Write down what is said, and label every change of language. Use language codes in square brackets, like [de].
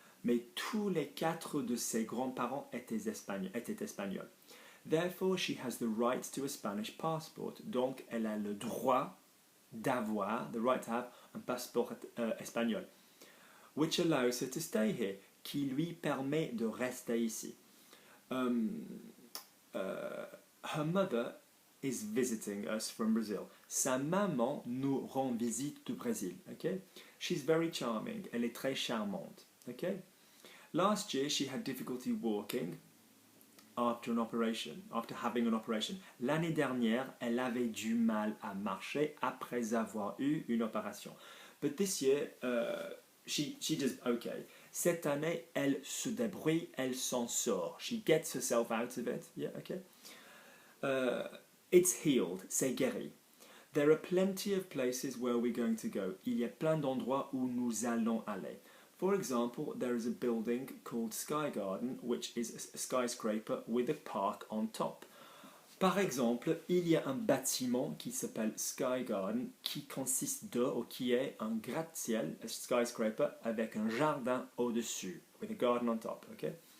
[fr] Mais tous les 4 de ses grands-parents étaient espagnols. [en] Therefore, she has the right to a Spanish passport. [fr] Donc, elle a le droit d'avoir, [en] the right to have, [fr] un passeport espagnol. [en] Which allows her to stay here, [fr] qui lui permet de rester ici. [en] Her mother is visiting us from Brazil. [fr] Sa maman nous rend visite du Brésil. Okay? [en] She's very charming. [fr] Elle est très charmante. [en] Okay? Last year she had difficulty walking after having an operation. [fr] L'année dernière, elle avait du mal à marcher après avoir eu une opération. [en] But this year, she does okay. [fr] Cette année, elle se débrouille, elle s'en sort. [en] She gets herself out of it. Yeah, okay. It's healed, [fr] c'est guéri. [en] There are plenty of places where we're going to go. [fr] Il y a plein d'endroits où nous allons aller. [en] For example, there is a building called Sky Garden, which is a skyscraper with a park on top. [fr] Par exemple, il y a un bâtiment qui s'appelle Sky Garden, qui est un gratte-ciel, [en] a skyscraper, [fr] avec un jardin au-dessus, [en] with a garden on top, [fr] okay?